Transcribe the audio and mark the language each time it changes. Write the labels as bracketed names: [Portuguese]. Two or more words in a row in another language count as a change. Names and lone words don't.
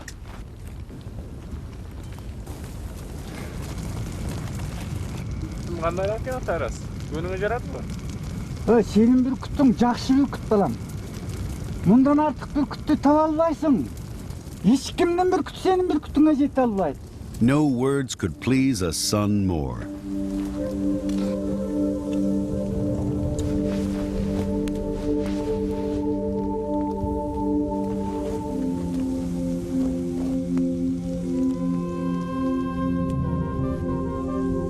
[Kyrgyz] Senin бүркүттүң жакшы бүркүт балам. Мындан артык бүркүттү таба албайсың. Эч кимдин бүркүтү сенин бүркүтүңө жете албайт. [English] No words could please a son more. In